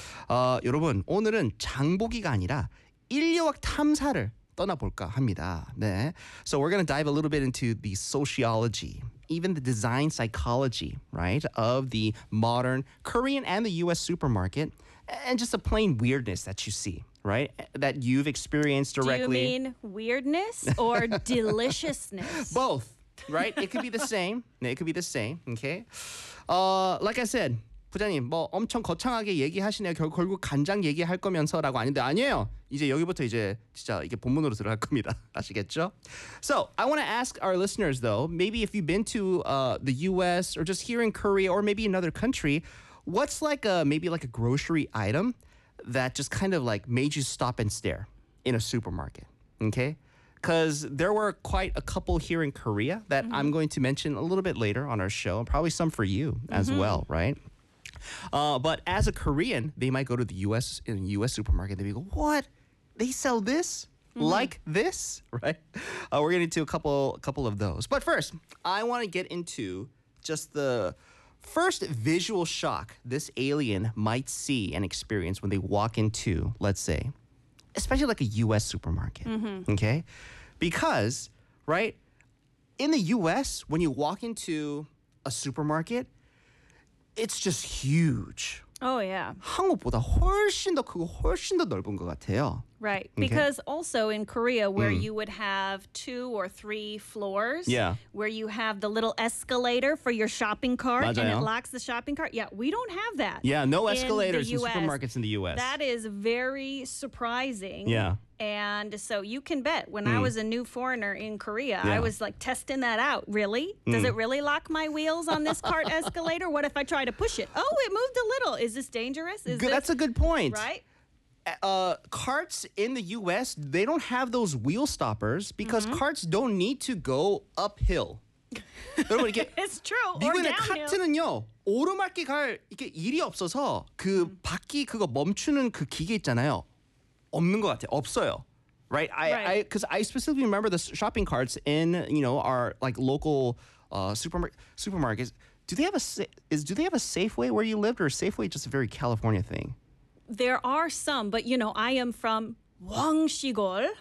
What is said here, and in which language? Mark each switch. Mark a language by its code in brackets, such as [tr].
[ko] 여러분, 오늘은 장보기가 아니라 인류학 탐사를 떠나볼까 합니다. 네. [en] So we're going to dive a little bit into the sociology, even the design psychology, right, of the modern Korean and the U.S. supermarket, and just the plain weirdness that you see, right, that you've experienced directly. Do you mean weirdness or deliciousness? Both, right? It could be the same. [ko] 네, [en] it could be the same, okay? Like I said, [ko] 부장님, 뭐 엄청 거창하게 얘기하시네요. 결국 간장 얘기할 거면서라고 하는데 아니에요. 이제 여기부터 이제 진짜 이게 본문으로 들어갈 겁니다. 아시겠죠? [en] So, I want to ask our listeners though, maybe if you've been to the US or just here in Korea or maybe another country, what's like a maybe like a grocery item that just kind of like made you stop and stare in a supermarket. Okay? Because there were quite a couple here in Korea that mm-hmm. I'm going to mention a little bit later on our show, and probably some for you as mm-hmm. well, right? But as a Korean, they might go to the U.S. in a U.S. supermarket. They'd be like, what? They sell this? Mm-hmm. Like this? Right? We're getting into a couple of those. But first, I want to get into just the first visual shock this alien might see and experience when they walk into, let's say, especially like a U.S. supermarket. Mm-hmm. Okay? Because, right, in the U.S., when you walk into a supermarket, it's just huge. Oh, yeah. [ko] 한국보다 훨씬 더 크고 훨씬 더 넓은 것 같아요. [en] Right. Because okay. also in Korea, where you would have two or three floors, yeah. where you have the little escalator for your shopping cart [ko] 맞아요. [en] And it locks the shopping cart. Yeah, we don't have that. Yeah, no escalators in supermarkets in the U.S. That is very surprising. Yeah. And so you can bet when I was a new foreigner in Korea, yeah. I was like testing that out. Really? Does it really lock my wheels on this cart escalator? What if I try to push it? Oh, it moved a little. Is this dangerous? That's a good point. Right? Carts in the U.S., they don't have those wheel stoppers because mm-hmm. carts don't need to go uphill. It's true. Or downhill. [ko] 카트는요, 오르막길 갈 이게 일이 없어서 그 바퀴 그거 멈추는 그 기계 있잖아요. 없는 것 같아요. 없어요. [en] Right? Because I specifically remember the shopping carts in, you know, our like local supermarkets. Do they have a Safeway where you lived, or is Safeway just a very California thing? There are some, but you know, I am from Gwangsigol,